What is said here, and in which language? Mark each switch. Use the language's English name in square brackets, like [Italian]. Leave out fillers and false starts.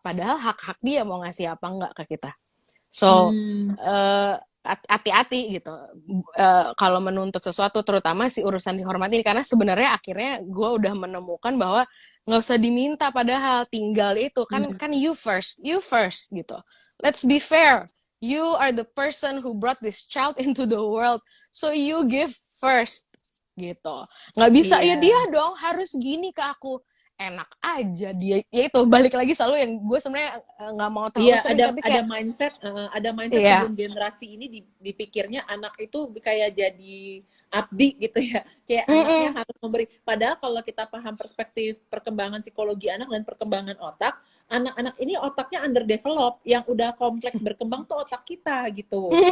[Indonesian] Padahal hak-hak dia mau ngasih apa nggak ke kita. So, hati-hati gitu kalau menuntut sesuatu, terutama si urusan dihormati ini, karena sebenarnya akhirnya gue udah menemukan bahwa nggak usah diminta, padahal tinggal itu kan you first gitu. [English] Let's be fair, you are the person who brought this child into the world, so you give first gitu. [Indonesian] Nggak bisa ya dia dong harus gini ke aku, enak aja dia. Ya itu balik lagi selalu yang gue sebenarnya nggak mau terlalu sering, tapi kayak ada mindset sebelum generasi ini dipikirnya anak itu kayak jadi abdi gitu ya, kayak anaknya harus memberi. Padahal kalau kita paham perspektif perkembangan psikologi anak dan perkembangan otak, anak-anak ini otaknya underdeveloped, yang udah kompleks berkembang tuh otak kita gitu.